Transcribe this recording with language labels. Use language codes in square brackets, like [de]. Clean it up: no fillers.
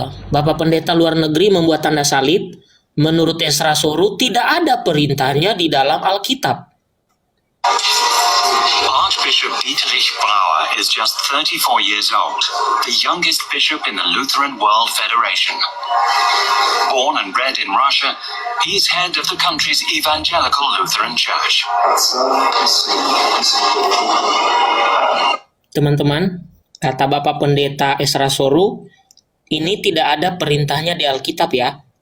[id] Bapak Pendeta luar negeri membuat tanda salib. Menurut Esra Soru tidak ada perintahnya di dalam Alkitab. [en] Archbishop Dietrich Brauer is just 34 years old, the youngest bishop in the Lutheran World Federation. Born and bred in Russia, he is head of the country's evangelical Lutheran Church. [id] Teman-teman, kata Bapak Pendeta Esra Soru, ini tidak ada perintahnya di Alkitab ya.